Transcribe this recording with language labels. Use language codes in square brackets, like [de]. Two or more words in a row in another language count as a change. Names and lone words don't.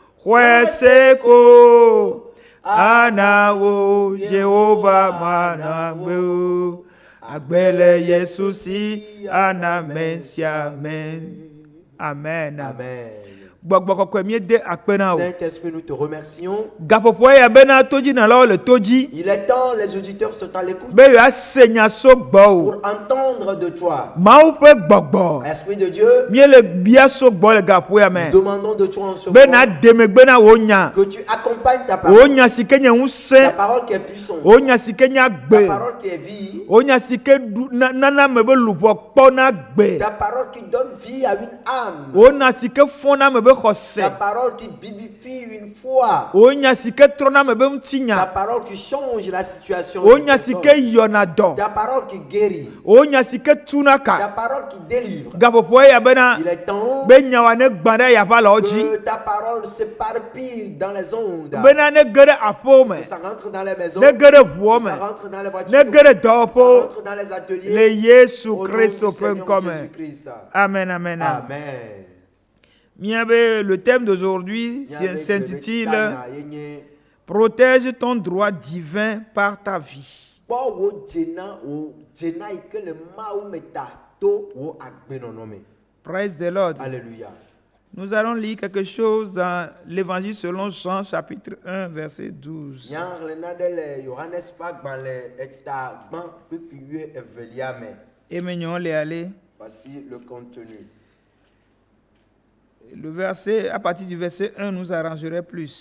[ee] Hueseko Anawo Jehovah managbe Agbele Yesu si ana Mesia amen amen Amen. gbɔgbɔ kɔkɔe mie de akpe na o. [fr] Saint-Esprit, nous te remercions. [ee] Gaƒoƒoe ya bena todzi nalawo le to dzi. [fr] Il est temps, les auditeurs sont à l'écoute [ee] Be yewoase nya so gbɔ o. [fr] pour entendre de toi. [ee] Mawu ƒe gbɔgbɔ. [fr] Esprit de Dieu, [ee] Mie le bia so gbɔ le gaƒoƒoea me. [fr] nous demandons de toi en ce [ee] Be [fr] moment [ee] na demegbe na wo nya. [fr] que tu accompagnes ta [ee] Wo [fr] parole. [ee] nya si ke nye [fr] Ta [ee] ŋusẽ. [fr] parole qui est puissante. [ee] Wo nya si ke nye [fr] Ta [ee] agbe. [fr] parole qui est vie. [ee] Wo nya si ke nana me be luʋɔ kpɔna gbe. [fr] Ta parole qui donne vie à une âme. [ee] Wo nya si ke fɔna me be xɔse. [fr] Ta parole qui vivifie une foi. [ee] Wo nya si ke trɔna me be [fr] Ta [ee] ŋutinya. [fr] parole qui change la situation. [ee] Wo [fr] d'une [ee] nya si [fr] personne. [ee] ke yɔna dɔ. [fr] Ta parole qui guérit. [ee] Wo nya si ke tuna [fr] Ta [ee] ka. [fr] parole qui délivre. [ee] Gaƒoƒoe ya bena [fr] Il est temps [ee] be nyawa ne gbã ɖe yaƒalawo dzi. [fr] que ta parole s'éparpille dans les ondes. [ee] Bena ne ge ɖe aƒewo me. [fr] Que ça rentre dans les maisons. [ee] Ne ge ɖe ʋuwo [fr] Que ça [ee] me. [fr] rentre dans les [ee] Ne [fr] voitures. [ee] ge ɖe [fr] Que ça [ee] dɔwɔƒewo. [fr] rentre dans les ateliers. [ee] Le Yesu [fr] Au nom du [ee] Kristo ƒe [fr] Seigneur [ee] ŋkɔ me. [fr] Jésus-Christ. Amen, amen. Amen. Miabe, le thème d'aujourd'hui s'intitule Protège ton droit divin par ta vie. [en] Praise the Lord. [fr] Alléluia. Nous allons lire quelque chose dans l'Évangile selon Jean, chapitre 1, verset 12. Et maintenant, les aller. Voici le contenu. Le verset, à partir du verset 1, nous arrangerait plus.